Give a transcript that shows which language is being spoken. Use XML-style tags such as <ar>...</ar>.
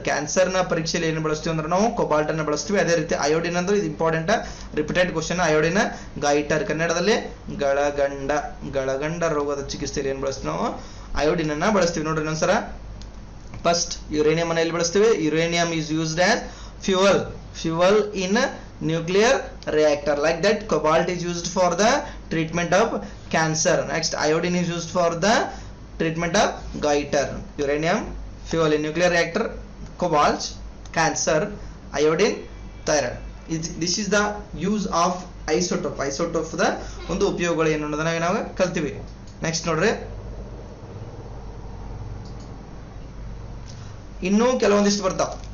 <kn>Cancer ನ ಪರೀಕ್ಷೆಯಲ್ಲಿ ಏನು ಬಳಸ್ತೀವಿ ಅಂದ್ರೆ ನಾವು ಕೊಬಾಲ್ಟ್ ಅನ್ನ ಬಳಸ್ತೀವಿ. ಅದೇ ರೀತಿ ಅಯೋಡಿನ್ ಅಂದ್ರೆ ಇದು</kn> <en>Important repeated question.</en> <kn>Iodine goitre, ಕನ್ನಡದಲ್ಲಿ ಗಳಗಂಡ, ಗಳಗಂಡ ರೋಗದ ಚಿಕಿತ್ಸೆಯಲ್ಲಿ ಏನ್ ಬಳಸ್ತೀವಿ ನಾವು ಅಯೋಡಿನ್ ಅನ್ನ ಬಳಸ್ತೀವಿ. ನೋಡ್ರಿ ಇನ್ನೊಂದ್ಸರ, ಫಸ್ಟ್ ಯುರೇನಿಯಂ ಅನ್ನ ಎಲ್ಲಿ ಬಳಸ್ತೀವಿ?</kn> <en>Uranium is used as fuel in nuclear reactor. Like that, cobalt is used for the treatment of cancer. Next, iodine is used for the treatment of goiter. Uranium, fuel in nuclear reactor; cobalt, cancer; iodine, thyroid. This is the use of isotope.</en> <kn>Isotope the ಒಂದು ಉಪಯೋಗಗಳು ಏನು ಅನ್ನೋದನ್ನ ನಾವು ಕಲ್ತೀವಿ. Next ನೋಡ್ರಿ, ಇನ್ನೂ ಕೆಲವೊಂದಿಷ್ಟು ಬರ್ತಾವ.</kn>